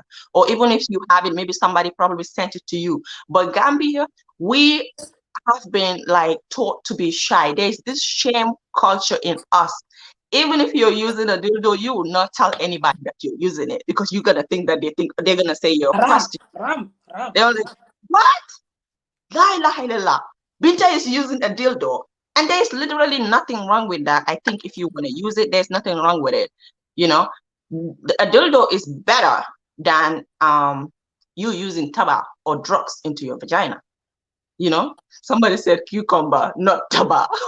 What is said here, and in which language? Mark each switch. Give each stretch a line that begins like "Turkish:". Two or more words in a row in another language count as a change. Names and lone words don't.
English: Or even if you have it, maybe somebody probably sent it to you. But Gambia, we have been like taught to be shy. There's this shame culture in us. Even if you're using a dildo, you will not tell anybody that you're using it because you're gonna think that they're gonna say you're a ram, prostitute. ram, ram. They're like, what?
Arabic: La ilaha illallah.
English: Binta is using a dildo. And there's literally nothing wrong with that. I think if you want to use it, there's nothing wrong with it. You know, a dildo is better than you using taba or drugs into your vagina. Somebody said cucumber, not taba.